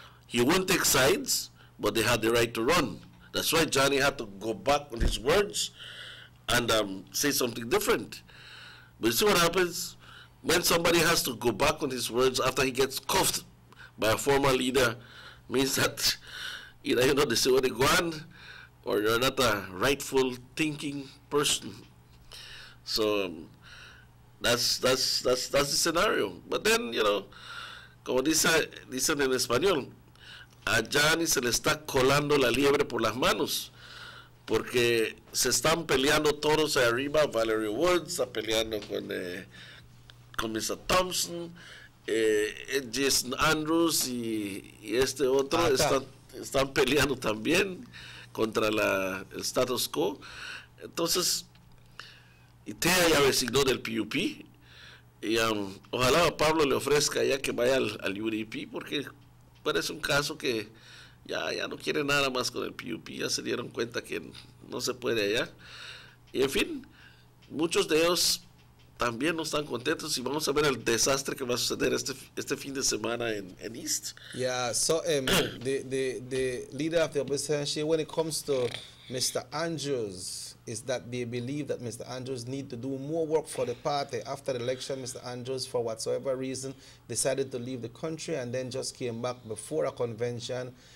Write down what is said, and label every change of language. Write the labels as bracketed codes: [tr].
[en] He wouldn't take sides, but they had the right to run. That's why Johnny had to go back on his words and say something different. But you see what happens? When somebody has to go back on his words after he gets cuffed by a former leader, means that either you're not the Siwani Guan or you're not a rightful thinking person. So that's the scenario. But then, you know, [es] como dicen en español, a Johnny se le está colando la liebre por las manos, porque se están peleando todos ahí arriba. Valerie Woods está peleando con Mr. Thompson, Jason Andrews y este otro están peleando también contra el status quo. Entonces, Itea ya resignó del PUP y ojalá a Pablo le ofrezca ya que vaya al UDP, porque parece un caso que ya no quiere nada más con el PUP, ya se dieron cuenta que no se puede allá. Y en fin, muchos de ellos también no están contentos y vamos a ver el desastre que va a suceder este fin de semana en East. [en] Yeah, so the leader of the opposition, when it comes to Mr. Andrews, is that they believe that Mr. Andrews need to do more work for the party. After the election, Mr. Andrews, for whatsoever reason, decided to leave the country and then just came back before a convention.